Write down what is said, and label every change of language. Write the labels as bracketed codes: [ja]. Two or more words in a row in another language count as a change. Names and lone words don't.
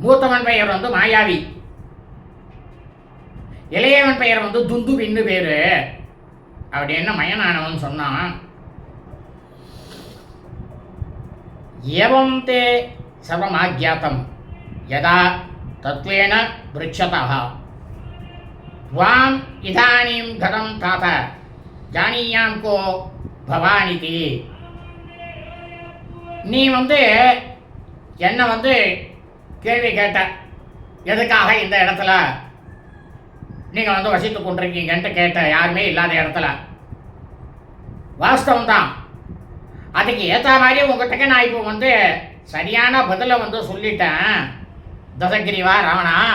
[ta] மூத்தவன் பெயர் வந்து மாயாவி, இளையவன் பெயர் வந்து துந்துபின்னு பேரு. அப்படி என்ன மயனானவன் சொன்னான், [sa] ஏவம் தே சர்வமாக்யாத்தம் யதா தத்வேன விருட்சதः त्वाम् इदानीं गतं तात जानीयां को भवानिति. [ta] நீ வந்து என்ன வந்து கேள்வி கேட்ட, எதுக்காக இந்த இடத்துல நீங்கள் வந்து வசித்து கொண்டிருக்கீங்கன்ட்டு கேட்ட, யாருமே இல்லாத இடத்துல. வாஸ்தவம் தான். அதுக்கு ஏற்ற மாதிரி உங்கள்கிட்ட நான் இப்போ வந்து சரியான பதிலை வந்து சொல்லிட்டேன் தசகிரிவா ராவணா.